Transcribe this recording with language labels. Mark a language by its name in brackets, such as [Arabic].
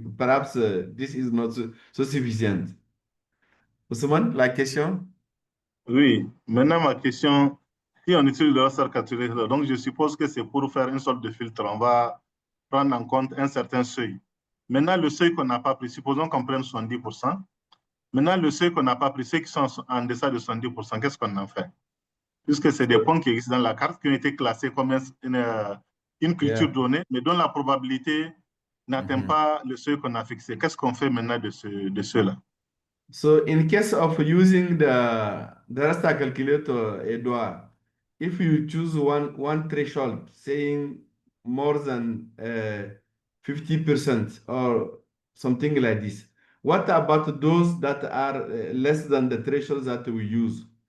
[English] Perhaps this is not so sufficient. [French] Ousmane, la question? Oui, maintenant ma question, si on utilise le raster calculator, donc je suppose que c'est pour faire une sorte de filtre. On va prendre en compte un certain seuil. Maintenant, le seuil qu'on n'a pas pris, supposons qu'on prenne 70%. Maintenant, le seuil qu'on n'a pas pris, ceux qui sont en deçà de 70%, qu'est-ce qu'on en fait? Puisque c'est des points qui existent dans la carte, qui ont été classés comme une culture donnée, mais dont la probabilité n'atteint pas le seuil qu'on a fixé. Qu'est-ce qu'on fait maintenant de ceux-là? [English] So in case of using the raster calculator, Edouard, if you choose one threshold saying more than 50% or something like this, what about those that are less than the thresholds that we use?